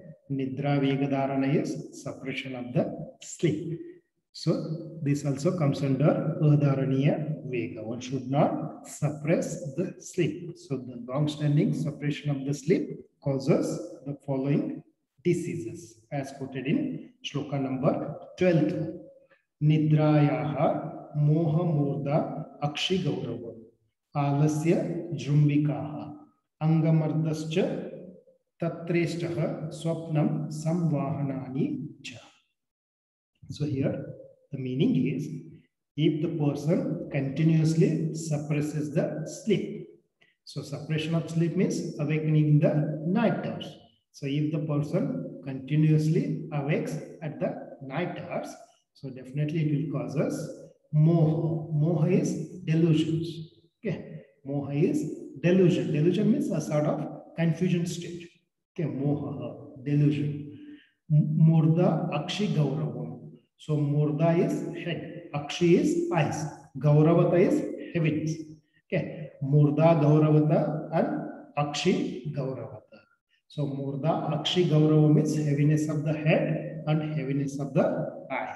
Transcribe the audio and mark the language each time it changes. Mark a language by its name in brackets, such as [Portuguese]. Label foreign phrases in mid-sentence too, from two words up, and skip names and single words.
[Sanskrit] Nidra Vegadharana [English] is suppression of the sleep. So this also comes under [Sanskrit] Adharaniya Vega. [English] One should not suppress the sleep. So the long-standing suppression of the sleep causes the following diseases as quoted in Shloka number 12. [Sanskrit] Nidrayaha moha murda akshi gaurava alasya jrumbikaha angamardascha tatreshtaha swapnam samvahanani cha. [English] So here the meaning is, if the person continuously suppresses the sleep. So suppression of sleep means awakening the night hours. So if the person continuously awakes at the night hours, So definitely it will cause us moha. Moha is delusions. Okay, moha is delusion. Delusion means a sort of confusion state. Okay, moha, delusion. [Sanskrit] Murda Akshi Gauravam. [English] So Murda is head, Akshi is eyes, Gauravata is heavens. [Sanskrit] Okay, Murda Gauravata and Akshi Gauravata. [English] So [Sanskrit] Murda Akshi Gaurava [English] means heaviness of the head and heaviness of the eyes.